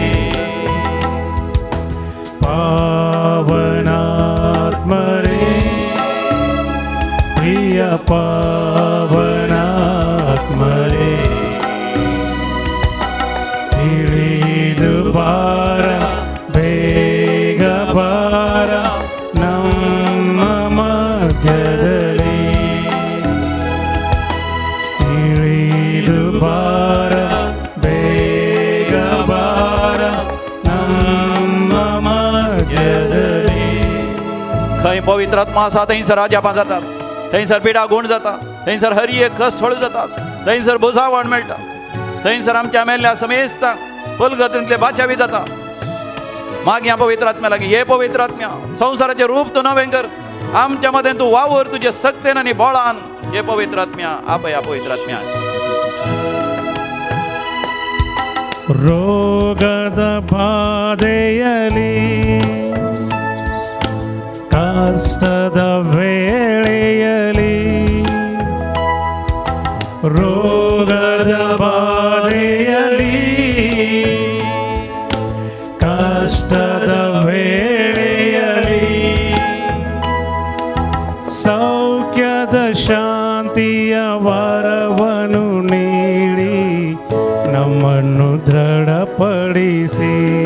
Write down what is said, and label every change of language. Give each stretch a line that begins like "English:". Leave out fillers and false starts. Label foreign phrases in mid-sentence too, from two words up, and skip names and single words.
Kannada: ಪಾವನಾತ್ಮರೇ ಪ್ರಿಯ ಪಾವನಾತ್ಮರೇ ಇಳಿದು ಬಾರ ಬೇಗ ಬಾರ ನಮ್ಮ ಮಧ್ಯದಲ್ಲಿ. ಇಳಿದು ಬಾರ ಬೇಗ ಬಾರ ನಮ್ಮ ಮಧ್ಯದಲ್ಲಿ.
Konkani: खंय पवित्र आत्मा आसा थंयसर राजापा जातात, थंयसर पिडा गुण जाता, थंयसर हरी एक कस थळ जातात, थंयसर बुजावण मेळटा, थंयसर आमच्या मेल्ल्या समेस्तांक पलगतींतले बाचावी जाता. मागया पवित्र आत्म्या लागीं, हे पवित्र आत्म्या संवसाराचें रूप तूं नवें कर, आमच्या मदें तूं वावर तुजे सक्तेन आनी बळान. हे पवित्र आत्म्या आपया पवित्र आत्म्या.
Kannada: ರೋಗದ ಬಾಧೆಯಲಿ ಕಷ್ಟದ ವೇಳೆಯಲಿ. ರೋಗದ ಬಾಧೆಯಲಿ ಕಷ್ಟದ ವೇಳೆಯಲಿ ಸೌಖ್ಯದ ಶಾಂತಿಯ ವರವನ್ನು ನೀಡಿ ನಮ್ಮನ್ನು ದೃಢಪಡಿಸಿ.